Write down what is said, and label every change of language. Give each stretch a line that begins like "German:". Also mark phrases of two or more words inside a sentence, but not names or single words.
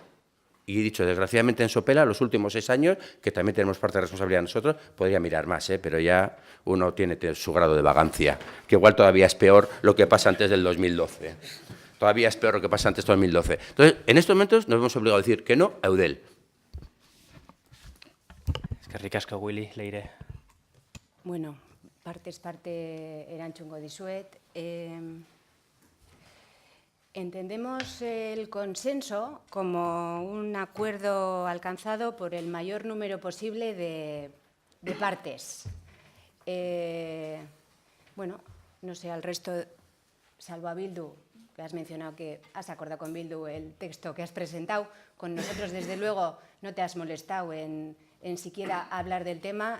Spanish: Y he dicho, desgraciadamente en Sopela, los últimos 6 años, que también tenemos parte de responsabilidad nosotros, podría mirar más, pero ya uno tiene su grado de vagancia, que igual todavía es peor lo que pasa antes del 2012. Todavía es peor lo que pasa antes del 2012. Entonces, en estos momentos nos hemos obligado a decir que no a Eudel.
Basque: Eskerrik asko, Willy, Leire. Bueno, partez parte erantzungo dizuet.
Spanish: Entendemos el consenso como un acuerdo alcanzado por el mayor número posible de partes. Bueno, no sé, al resto, salvo a Bildu, que has mencionado que has acordado con Bildu el texto que has presentado, con nosotros, desde luego, no te has molestado en siquiera hablar del tema.